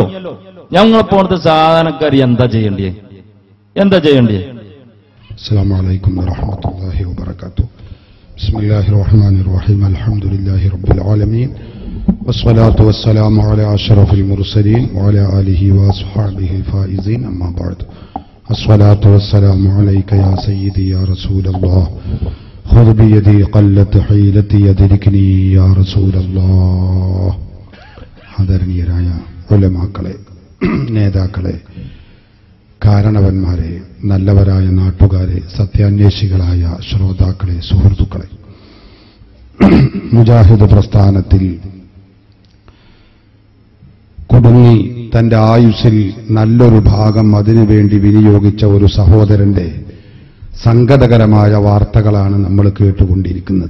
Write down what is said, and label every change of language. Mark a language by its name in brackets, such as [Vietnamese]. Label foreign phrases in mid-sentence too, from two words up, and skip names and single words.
[Malayalam] ഞങ്ങളെ പോലത്തെ സാധാരണക്കാർ എന്താ ചെയ്യേണ്ടിയേ? [Arabic] السلام عليكم ورحمة الله وبركاته. بسم الله الرحمن الرحيم الحمد لله رب العالمين. والصلاة والسلام على أشرف المرسلين وعلى آله وأصحابه الفائزين. أما بعد. الصلاة والسلام عليك يا سيدي يا رسول الله خذ بيدي قلت حيلتي يدركني يا رسول الله. [Malayalam] ആദരണീയരായ ഉലമാക്കളെ, നേതാക്കളെ, കാരണവന്മാരെ, നല്ലവരായ നാട്ടുകാരെ, സത്യാന്വേഷികളായ ശ്രോതാക്കളെ, സുഹൃത്തുക്കളെ, മുജാഹിദ് പ്രസ്ഥാനത്തിൽ കുടുങ്ങി തന്റെ ആയുസ്സിൽ നല്ലൊരു ഭാഗം അതിനുവേണ്ടി വിനിയോഗിച്ച ഒരു സഹോദരന്റെ സങ്കടകരമായ വാർത്തകളാണ് നമ്മൾ കേട്ടുകൊണ്ടിരിക്കുന്നത്.